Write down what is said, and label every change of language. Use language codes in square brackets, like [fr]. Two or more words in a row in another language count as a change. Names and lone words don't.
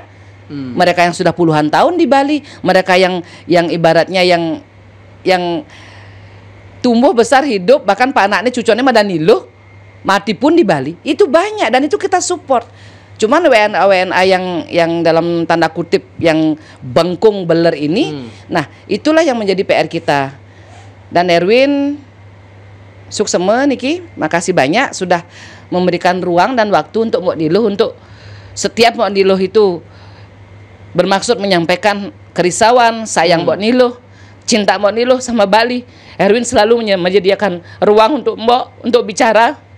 [id] Mereka yang sudah puluhan tahun di Bali, mereka yang ibaratnya yang tumbuh besar hidup, bahkan Pak anaknya cucunya Madanilo mati pun di Bali, itu banyak dan itu kita support. Cuman WNA yang dalam tanda kutip yang bengkung beler ini, nah itulah yang menjadi PR kita. Dan [ban] Erwin suksema niki, [id] makasih banyak sudah memberikan ruang dan waktu untuk Mbok Niluh, untuk setiap Mbok Niluh itu bermaksud menyampaikan kerisauan, sayang Mbok Niluh, cinta Mbok Niluh sama Bali. Erwin selalu menyediakan ruang untuk Mbok untuk bicara.